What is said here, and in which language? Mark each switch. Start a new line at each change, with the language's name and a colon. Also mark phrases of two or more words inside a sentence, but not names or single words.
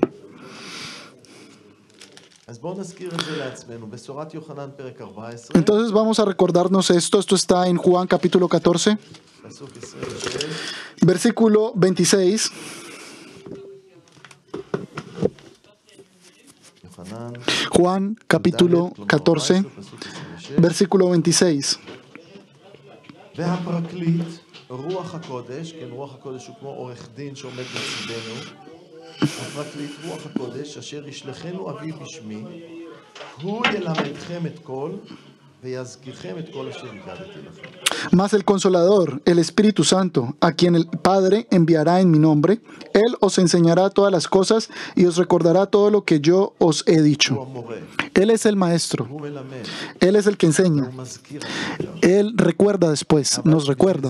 Spanish: Entonces vamos a recordarnos esto. Esto está en Juan capítulo 14, versículo 26. Juan capítulo 14, versículo 26.
Hebrew: הפרקליט רוח הקודש אשר ישלחנו אבי בשמי הוא ילמדכם את כל ויזכירכם את כל אשר הגדתי לכם.
Spanish: Mas el Consolador, el Espíritu Santo, a quien el Padre enviará en mi nombre, Él os enseñará todas las cosas y os recordará todo lo que yo os he dicho. Él es el Maestro. Él es el que enseña. Él recuerda después, nos recuerda.